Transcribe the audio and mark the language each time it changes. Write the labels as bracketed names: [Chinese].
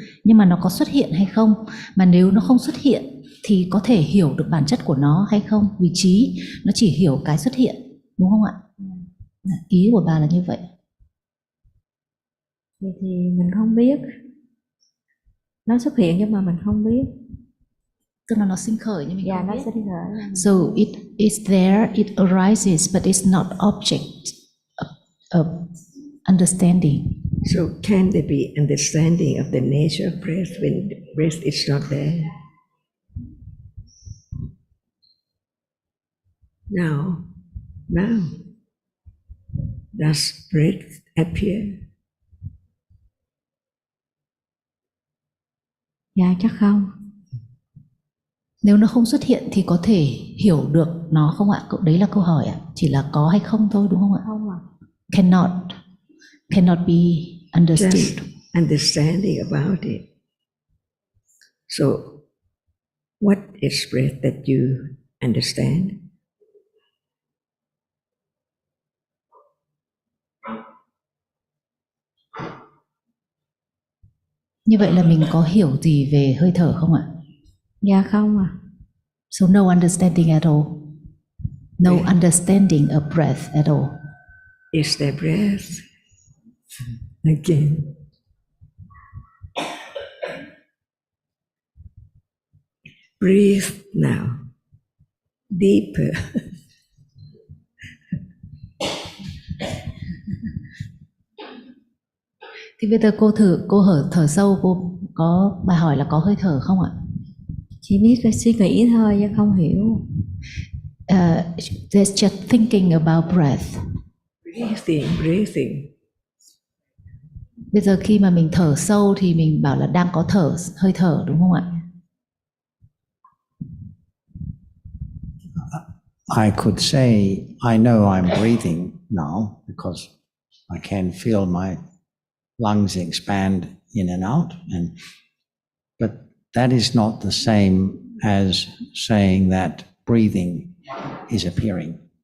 [Vietnamese] Nhưng mà nó có xuất hiện hay không? Mà nếu nó không xuất hiện thì có thể hiểu được bản chất của nó hay không? Vị trí nó chỉ hiểu cái xuất hiện, đúng không ạ? Ý của bà là như vậy. Thì mình không biết. Nó xuất hiện nhưng mà mình không biết. Tức là nó sinh khởi nhưng mình không nó biết. sinh khởi. [English] So it is there, it arises, but it's not object of understanding. So can there be understanding of the nature of breath when breath is not there? Now, does breath appear? [Vietnamese] Dạ chắc không. Nếu nó không xuất hiện thì có thể hiểu được nó không ạ? Đấy là câu hỏi ạ. Chỉ là có hay không thôi đúng không ạ? Không ạ. [English] Cannot be understood. Just understanding about it. So, what is breath that you understand? [Vietnamese] Như vậy là mình có hiểu gì về hơi thở không ạ? Dạ không ạ. [English] So no understanding at all. No understanding of breath at all. Is there breath? Again. Breathe now. Deeper. [Vietnamese] Thì bây giờ cô thở sâu, cô có bài hỏi là có hơi thở không ạ? Chỉ biết cái suy nghĩ thôi chứ không hiểu. [English] There's just thinking about breath. Breathing. [Vietnamese] Bây giờ khi mà mình thở sâu thì mình bảo là đang có hơi thở đúng không ạ? [English] I could say I know I'm breathing now because I can feel my lungs expand in and out, but that is not the same as saying that breathing is appearing.